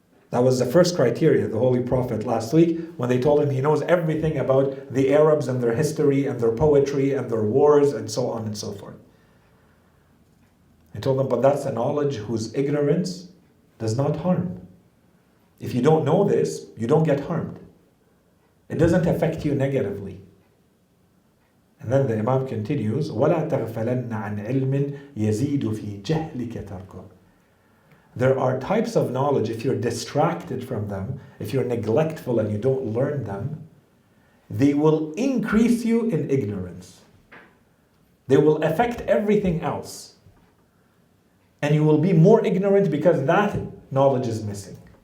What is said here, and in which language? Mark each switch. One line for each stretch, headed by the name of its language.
English: That was the first criteria, the Holy Prophet last week, when they told him he knows everything about the Arabs and their history and their poetry and their wars and so on and so forth. He told them, but that's a knowledge whose ignorance does not harm. If you don't know this, you don't get harmed. It doesn't affect you negatively. And then the Imam continues,
Arabic: وَلَا تَغْفَلَنَّ عَنْ عِلْمٍ يَزِيدُ فِي جَهْلِكَ تَرْكُهُ.
English: There are types of knowledge, if you're distracted from them, if you're neglectful and you don't learn them, they will increase you in ignorance. They will affect everything else. And you will be more ignorant because that knowledge is missing.